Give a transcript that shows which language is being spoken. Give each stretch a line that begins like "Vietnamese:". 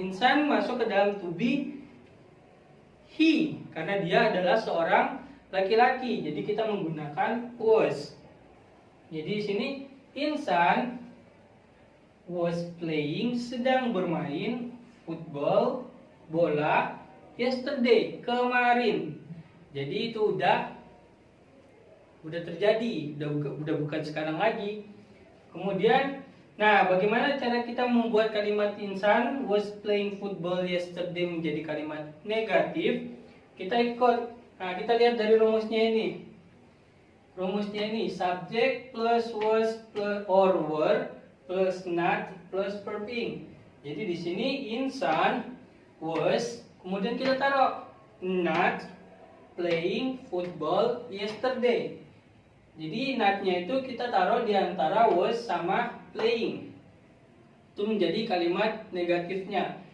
Indonesian: Insan masuk ke dalam to be he karena dia adalah seorang laki-laki. Jadi kita menggunakan was. Jadi di sini
English: insan was playing,
Indonesian: sedang bermain football, bola, yesterday, kemarin. Jadi itu udah terjadi, udah bukan sekarang lagi. Kemudian, nah bagaimana cara kita membuat kalimat
English: insan was playing football yesterday
Indonesian: menjadi kalimat negatif? Kita ikut. Nah, kita lihat dari rumusnya ini. Rumusnya ini subject plus was plus or were plus not plus verb ing. Jadi di sini insan was, kemudian kita taruh
English: not playing football yesterday.
Indonesian: Jadi not-nya itu kita taruh di antara was sama playing. Itu menjadi kalimat negatifnya.